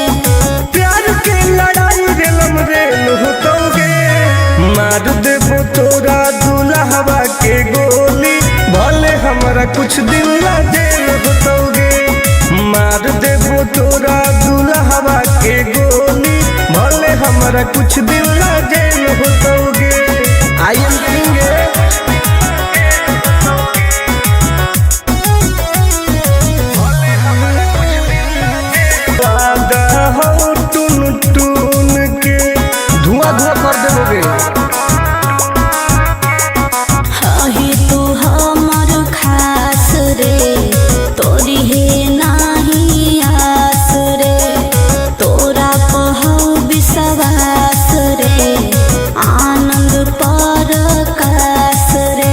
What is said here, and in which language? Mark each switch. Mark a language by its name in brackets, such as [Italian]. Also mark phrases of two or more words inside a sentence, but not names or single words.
[Magahi] प्यार के लड़ाई रेलम रेल होतोगे, मार देबो तोरा दुल्हवा के गोली, भले हमारा कुछ दिन ला जेल होतोगे। मार देबो तोरा दुल्हवा के गोली, भले हमारा कुछ दिन ला जेल होतोगे। [English] I am king. [Magahi] टून टून के धुआं धुआं कर देबोगे। ही तू हमर खास रे, तोरी है नाही आस रे, तोरा पहौ विश्वास रे, आनंद परकाश रे।